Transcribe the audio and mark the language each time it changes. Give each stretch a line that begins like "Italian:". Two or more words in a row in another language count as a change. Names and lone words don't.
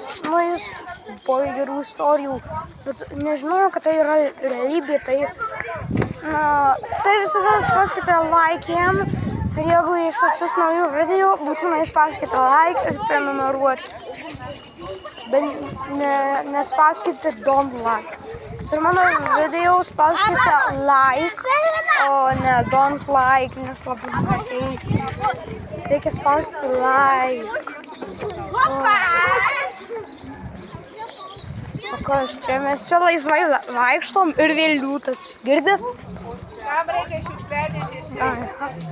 Lithuanian: Nu, jis buvo gerų istorijų, bet nežinau, kad tai yra realybė. Tai visada spauskite like jam. Ir jeigu jis atsius naujų video, būtinai spauskite like ir prenumeruoti. Bet nespauskite
English: don't like.
Lithuanian: Ir mano video spauskite like, o ne
English: don't like,
Lithuanian: nes labai matyti. Reikia spausti like. O kas čia? Mes čia laisvai vaikštom ir vėl liūtas. Girdit? Kam reikia šiukšliadėžės?